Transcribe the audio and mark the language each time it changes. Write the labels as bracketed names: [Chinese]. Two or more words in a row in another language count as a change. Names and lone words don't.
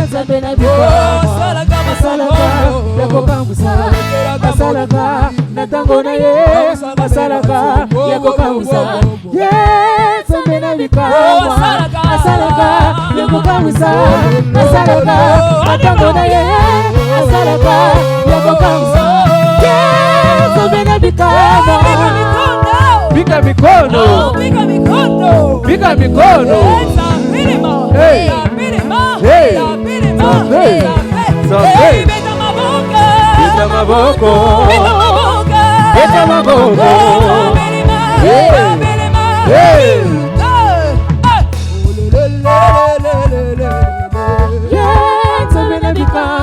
[Lingala] Nzambe Nabika asalaka yakokamwisa asalaka na ntango na ye asalaka yakokamwisa ye Nzambe Nabika asalaka yakokamwisa asalaka na ntango na ye asalaka yakokamwisa ye Nzambe Nabika [Swahili] Piga mikono, piga mikono. [Lingala] Hey, hey, Nzambe, piga maboko, piga maboko. Hey, hey. Yeah, Nzambe Nabika